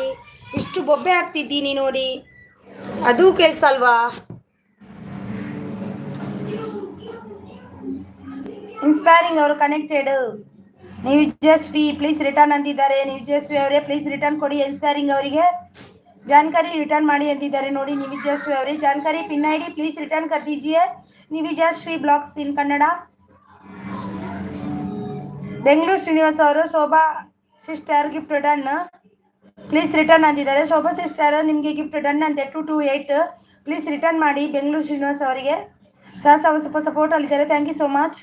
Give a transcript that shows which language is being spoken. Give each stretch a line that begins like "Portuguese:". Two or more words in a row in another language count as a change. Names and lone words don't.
Kannada: ಇಷ್ಟು ಬೊಬ್ಬೆ ಹಾಕ್ತಿದ್ದೀನಿ ನೋಡಿ, ಅದು ಕೆಲಸ ಅಲ್ವಾ. ಇನ್ಸ್ಪೈರಿಂಗ್ ಅವರು ಕನೆಕ್ಟೆಡ್. ನೀವು ಜಸ್ವಿ
English: please return
Kannada: ಅಂತಿದ್ದಾರೆ. ನೀವು ಜಸ್ವಿ ಅವರೇ
English: please return
Kannada: ಕೊಡಿ ಇನ್ಸ್ಪೈರಿಂಗ್ ಅವರಿಗೆ.
Hindi: जानकारी रिटर्न
Kannada: ಮಾಡಿ ಅಂತಿದ್ದಾರೆ ನೋಡಿ. ನಿವಿಜಸ್ವಿ ಅವರೇ
Hindi: जानकारी पिन ID
English: please return
Hindi: कर दीजिए.
Kannada: ನಿವಿಜಸ್ವಿ
English: blogs in
Kannada: ಕನ್ನಡ. ಬೆಂಗಳೂರು ಶ್ರೀನಿವಾಸ್ ಅವರು ಶೋಭಾ
English: sister gift done please return
Kannada: ಅಂತಿದ್ದಾರೆ. ಶೋಭಾ ಸಿಸ್ಟರ್ ನಿಮಗೆ
English: gift done
Kannada: ಅಂತೆ 228
English: please return
Kannada: ಮಾಡಿ ಬೆಂಗಳೂರು ಶ್ರೀನಿವಾಸ್ ಅವರಿಗೆ. ಸಾಸ್ ಅವರು ಸ್ವಲ್ಪ ಸಪೋರ್ಟ್ ಅಲ್ಲಿದ್ದಾರೆ.
English: thank you so much.